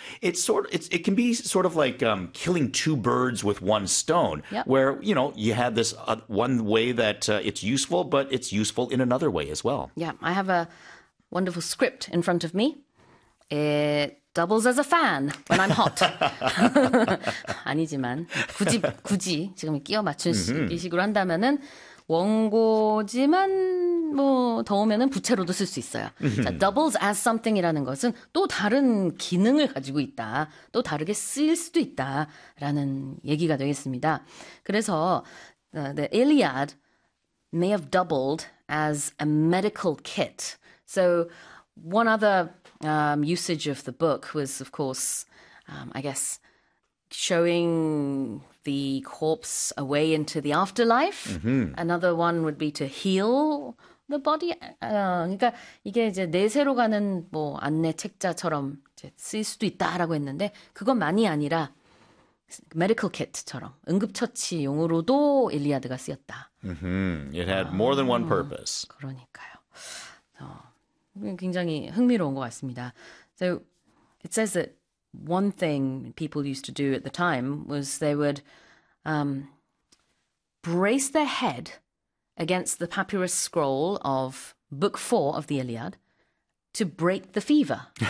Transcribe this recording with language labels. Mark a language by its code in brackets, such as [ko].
[en] It can be sort of like killing two birds with one stone, yep. where, you know, you have this one way that it's useful, but it's useful in another way as well. Yeah, I have a wonderful script in front of me. It doubles as a fan when I'm hot. [ko] 아니지만 굳이 지금 끼워 맞춘 이 식으로 한다면은 원고지만 뭐 더우면은 부채로도 쓸 수 있어요. 자, [en] doubles as something [ko] 이라는 것은 또 다른 기능을 가지고 있다. 또 다르게 쓰일 수도 있다라는 얘기가 되겠습니다. 그래서 [en] the Iliad may have doubled as a medical kit. So one other usage of the book was, of course, I guess, showing the corpse away into the afterlife. Mm-hmm. Another one would be to heal the body. [ko] 그러니까 이게 이제 내세로 가는 뭐 안내책자처럼 이제 쓸 수도 있다라고 했는데 그것만이 아니라 [en] medical kit [ko] 처럼 응급처치용으로도 일리아드가 쓰였다. [en] Mm-hmm. It had more than one purpose. [ko] 그러니까요. 굉장히 흥미로운 것 같습니다. [en] So it says that one thing people used to do at the time was they would brace their head against the papyrus scroll of Book 4 of the Iliad to break the fever.